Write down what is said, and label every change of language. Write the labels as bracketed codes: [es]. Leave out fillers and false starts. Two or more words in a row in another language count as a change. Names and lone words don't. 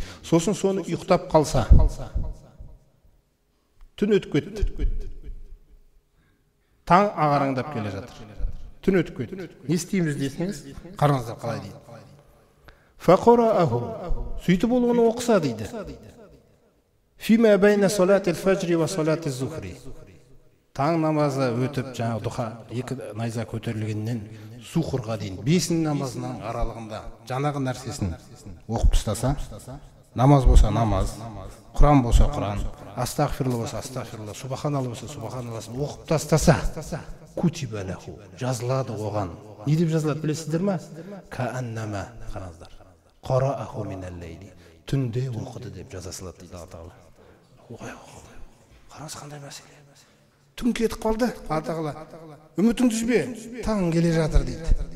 [kk] Сосын соны ұйықтап қалса, түн өтіп кетті. Таң ағараңдап келе жатыр. Түн өтіп кетті. Не істейміз десеңіз, қараңыздар қалай дейді. Фақорааһу, сөйтіп ол оны оқыса дейді. [ar] فيما بين صلاة الفجر وصلاة الظهر. [kk] Таң намазы өтіп, жаңа дұха екі найза көтерілгеннен сухурға дейін 5 намазының аралығында жаңағы нәрсесін оқып тастаса, намаз болса намаз, Құран болса Құран, астағфирулла болса астағфирулла, субханалла болса субханалласын оқып тастаса, [ar] كتب له, [kk] жазылады оған. Не деп жазылады білесіздер ме? Кааннама, қараңыздар. [ar] قرأه من الليل, [kk] түнде оқыды деп жаза салады дейді Алла Тағала. Қараңыз қандай мәселе. Түн кетіп қалды, Алла Тағала. Үмітіңді үзбе, таң келе жатыр дейді.